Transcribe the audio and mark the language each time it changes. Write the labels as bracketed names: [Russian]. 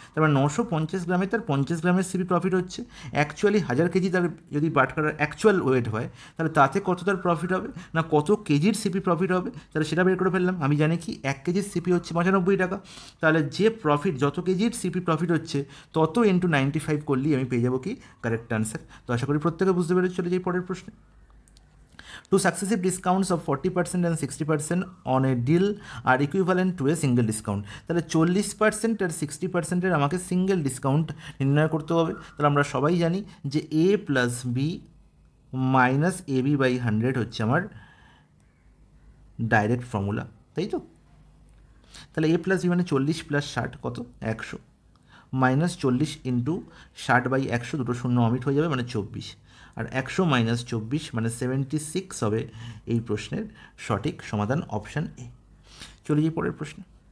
[Bangla] তার মানে 950 গ্রামে তার 50 গ্রামের সিপি প্রফিট হচ্ছে। অ্যাকচুয়ালি 1000 কেজি তার যদি বাটখারার অ্যাকচুয়াল ওয়েট হয়, তাহলে তাতে কত তার প্রফিট হবে, না কত কেজির সিপি প্রফিট হবে, তাহলে সেটা বের করে ফেললাম। আমি জানি কি 1 কেজির সিপি হচ্ছে 95 টাকা, তাহলে যে প্রফিট, যত কেজির সিপি প্রফিট হচ্ছে, তত ইন্টু 95 করলেই আমি পেয়ে যাবো কি কারেক্ট আনসার। তো আশা করি প্রত্যেকে বুঝতে পেরে চলে যাই পরের প্রশ্নে। [English] Two successive discounts of 40% and 60% on a deal are equivalent to a single discount. [Bangla] তাহলে 40% আর 60%-এর আমাকে সিঙ্গেল ডিসকাউন্ট নির্ণয় করতে হবে। তাহলে আমরা সবাই জানি যে a plus B minus A B by 100 হচ্ছে আমার ডাইরেক্ট ফর্মুলা, তাই তো। তাহলে a প্লাস বি মানে 40 প্লাস 60 কত, 100, মাইনাস 40 ইন্টু 60 বাই 100, দুটো শূন্য অমিট হয়ে যাবে, মানে 24, আর 100 মাইনাস 24 মানে 76 হবে এই প্রশ্নের সঠিক সমাধান, অপশান এ। চলে যাই পরের প্রশ্নে।